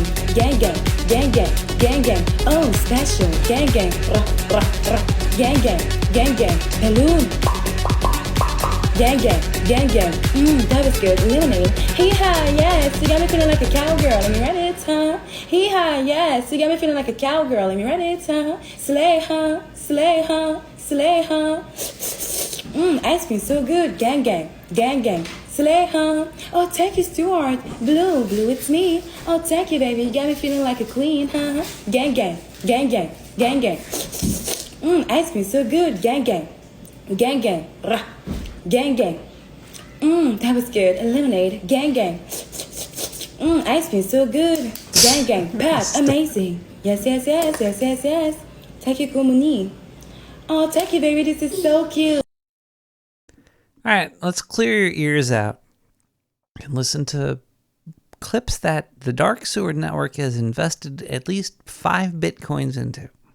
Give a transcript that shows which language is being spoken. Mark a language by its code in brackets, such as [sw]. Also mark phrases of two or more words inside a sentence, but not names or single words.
[en] Gang gang, gang gang, gang gang. Oh, special. Gang gang, gang gang, gang gang. Balloon. Gang gang, gang gang. That was good. Lemonade. Hee ha, yes. You got me feeling like a cowgirl. Let me read it, huh? Hee ha, yes. You got me feeling like a cowgirl. Let me read it, huh? Slay, huh? Slay, huh? Slay, huh? Ice cream so good. Gang, gang, gang, gang. Slay, huh? Oh, thank you, Stuart. Blue, blue, it's me. Oh, thank you, baby. You got me feeling like a queen, huh? Gang, gang, gang, gang, gang, gang. Ice cream so good. Gang, gang, gang, gang, rah. Gang, gang. That was good. Lemonade. Gang, gang. Ice cream so good. Gang, gang. Pat, amazing. Yes, yes, yes, yes, yes, yes. Take you, Kumuni. Oh, thank you, baby. This is so cute. All right, let's clear your ears out and listen to clips that the Dark Sewer Network has invested at least 5 bitcoins into.